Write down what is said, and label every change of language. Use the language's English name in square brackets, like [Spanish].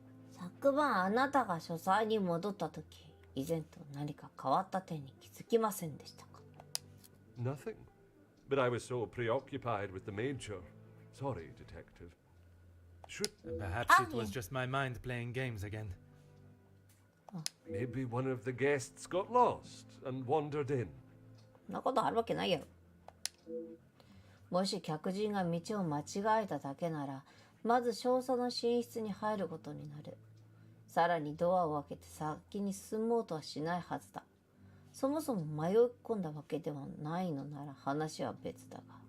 [Japanese] 昨晩あなたが書斎に戻った時、以前と何か変わった点に気づきませんでしたか？ [English] Nothing. But I was so preoccupied with the major. Sorry, detective. Should Perhaps it was just my mind playing games again. maybe one of the guests got lost and wandered in. [Japanese] そんなことあるわけないやろ。もし客人が道を間違えただけなら、まず少佐の寝室に入ることになる。さらにドアを開けて先に進もうとはしないはずだ。そもそも迷い込んだわけではないのなら話は別だが。